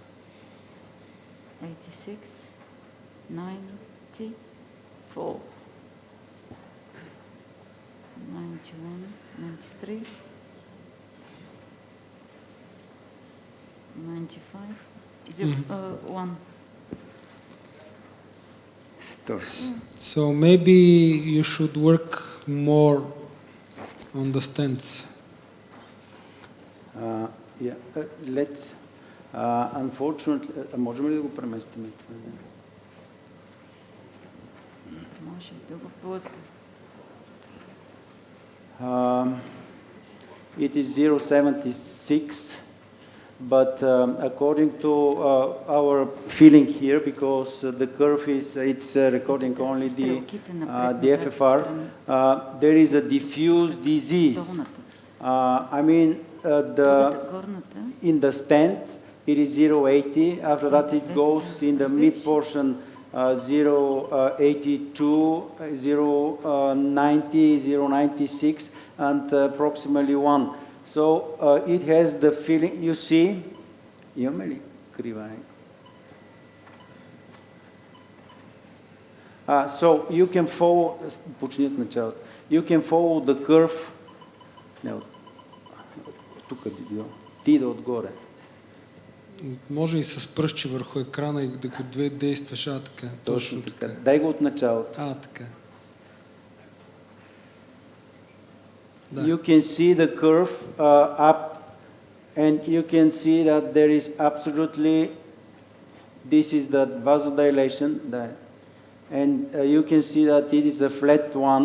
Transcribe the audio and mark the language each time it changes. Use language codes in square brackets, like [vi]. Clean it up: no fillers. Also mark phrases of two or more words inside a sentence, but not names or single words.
[en] 86, 94, 91, 93, 95, 1. So maybe you should work more on the stents. Yeah, let's. Unfortunately, [bg] можем ли да го преместим? Може да го ползвам. [en] It is 0.76, but according to our feeling here, because the curve is, it's recording only the FFR, there is a diffuse disease. I mean, in the stent, it is 0.80. After that, it goes in the mid portion 0.82, 0.90, 0.96, and approximately 1. So it has the feeling, you see, [bg] имаме ли криване? [en] So you can follow, [bg] почни от началото. [en] You can follow the curve, [bg] не, тук би било, ти да отгоре. Може и с пръстче върху екрана и да го действаш, така. Точно така. Дай го от началото. Така. [en] You can see the curve up, and you can see that there is absolutely, this is the vasodilation, and you can see that it is a flat one.